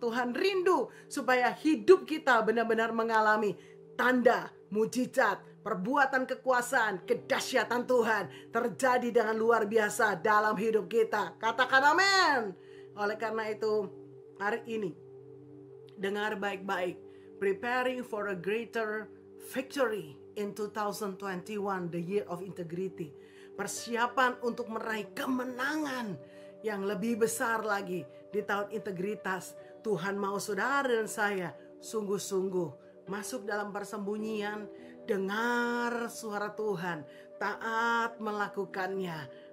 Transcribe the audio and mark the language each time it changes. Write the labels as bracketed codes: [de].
[id] Tuhan rindu supaya hidup kita benar-benar mengalami tanda, mujizat, perbuatan kekuasaan, kedahsyatan Tuhan terjadi dengan luar biasa dalam hidup kita. Katakan amin. Oleh karena itu, hari ini dengar baik-baik. [en] Preparing for a greater victory in 2021, the year of integrity. [id] Persiapan untuk meraih kemenangan yang lebih besar lagi di tahun integritas. Tuhan mau saudara dan saya sungguh-sungguh masuk dalam persembunyian, dengar suara Tuhan, taat melakukannya.